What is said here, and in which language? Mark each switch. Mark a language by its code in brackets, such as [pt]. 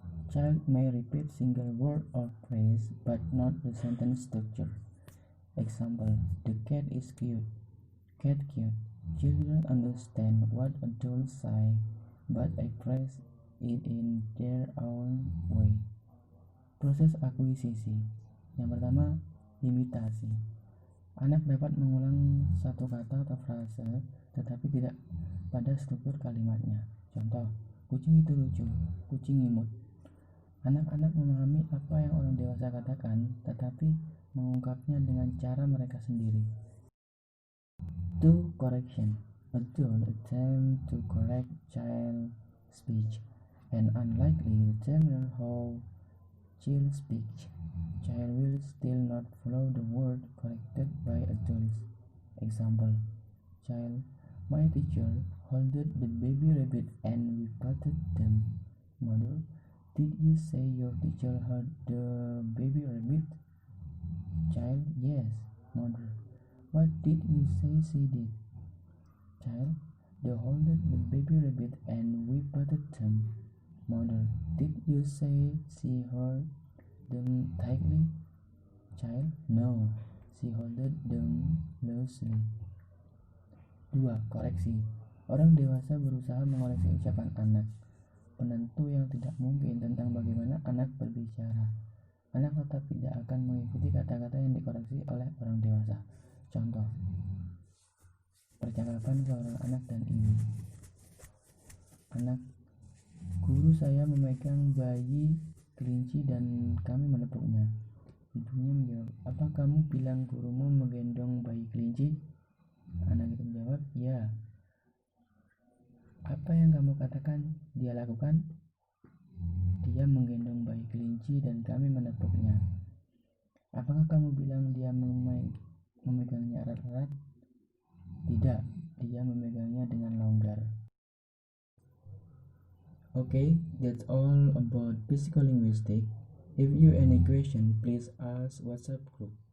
[en] Child may repeat single word or phrase but not the sentence structure. Example, the cat is cute. Cat cute. Children understand what adults say but express it in their own way. [id] Proses akuisisi. Yang pertama, imitasi. Anak dapat mengulang satu kata atau frase tetapi tidak pada struktur kalimatnya. Contoh, kucing itu lucu, kucing imut. Anak-anak memahami apa yang orang dewasa katakan tetapi mengungkapnya dengan cara mereka sendiri. [en] 2. Correction. Adult attempt to correct child speech, and unlikely determine how child speaks. Child will still not follow the word corrected by adults. Example, child, my teacher holded the baby rabbit and we patted them. Mother, did you say your teacher held the baby rabbit? Child, yes. Mother, what did you say she did? Child, they holded the baby rabbit and we patted them. Mother, did you say she held them tightly? Child, no, she holded them loosely. [id] 2. Koreksi. Orang dewasa berusaha mengoreksi ucapan anak, penentu yang tidak mungkin tentang bagaimana anak berbicara. Anak tetap tidak akan mengikuti kata-kata yang dikoreksi oleh orang dewasa. Contoh, percakapan seorang anak dan ibu. Anak, guru saya memegang bayi kelinci dan kami menepuknya. Ibunya menjawab, apa kamu bilang gurumu menggendong bayi kelinci? Anak itu menjawab, ya. Apa yang kamu katakan dia lakukan? Dia menggendong bayi kelinci dan kami menepuknya. Apakah kamu bilang dia memegangnya erat-erat? Tidak, dia memegangnya dengan longgar. [en] Okay, that's all about physical linguistics. If you any question, please ask WhatsApp group.